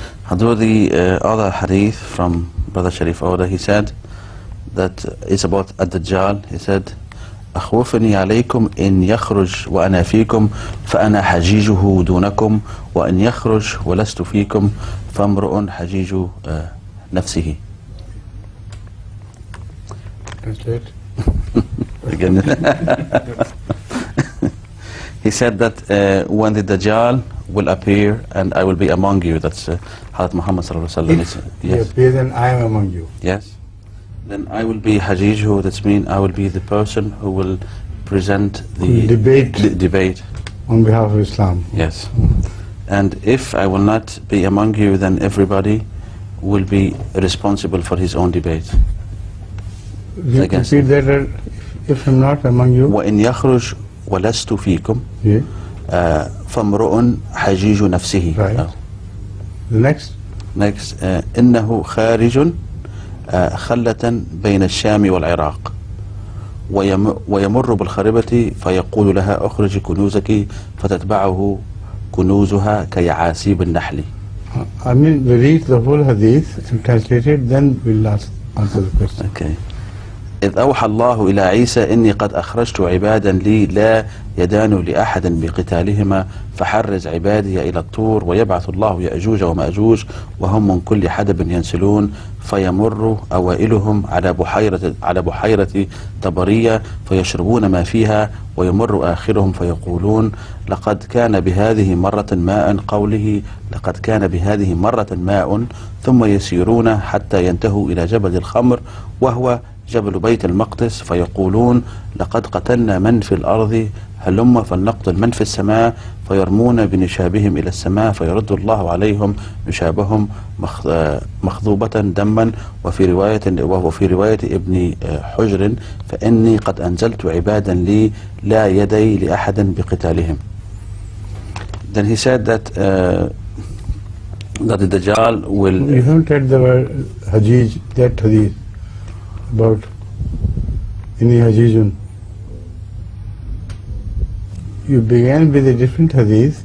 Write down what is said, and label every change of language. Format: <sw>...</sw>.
<en>Although the other hadith from Brother Sharif Oda, he said that it's about Ad-Dajjal. He said,</en> <ar>أخوفني عليكم إن يخرج وأنا فيكم فأنا حجيجه دونكم وإن يخرج ولست فيكم فامرؤ حجيج نفسه.</ar> <en>Translate. Again. He said that when the Dajjal will appear and I will be among you, that's Hazrath Muhammad sallallahu alaihi wasallam. If he appears and I am among you. Yes. Then I will be Hajijuhu, that means I will be the person who will present the debate on behalf of Islam. Yes. And if I will not be among you, then everybody will be responsible for his own debate. Repeat that, if I'm not among you.</en> <ar>وإن يخرج ولست فيكم فامرؤ حجيج نفسه.</ar> <en>Right. The next. Next,</en> <ar>إنه خارج خلة بين الشام والعراق ويمر بالخربة فيقول لها أخرج كنوزك فتتبعه كنوزها كيعاسيب النحل.</ar> <en>I mean, we read the whole hadith and translate it, then we'll answer the question. Okay.</en> <ar>إذ أوحى الله إلى عيسى إني قد أخرجت عبادا لي لا يدان لأحد بقتالهما فحرز عبادي إلى الطور ويبعث الله يأجوج ومأجوج وهم من كل حدب ينسلون فيمر أوائلهم على بحيرة طبرية فيشربون ما فيها ويمر آخرهم فيقولون لقد كان بهذه مرة ماء قوله لقد كان بهذه مرة ماء ثم يسيرون حتى ينتهوا إلى جبل الخمر وهو جبل بيت المقدس فيقولون لقد قتلنا من في الأرض هلم فلنقتل من في السماء فيرمون بنشابهم إلى السماء فيرد الله عليهم نشابهم مخضوبة دما وفي رواية ابن حجر فإني قد أنزلت عبادا لي لا يدي لأحد بقتالهم.</ar> <en>Then he said that the Dajjal will... You haven't read the word Hajij, that hadith about Inni Hajijun. You began with a different hadith,</en>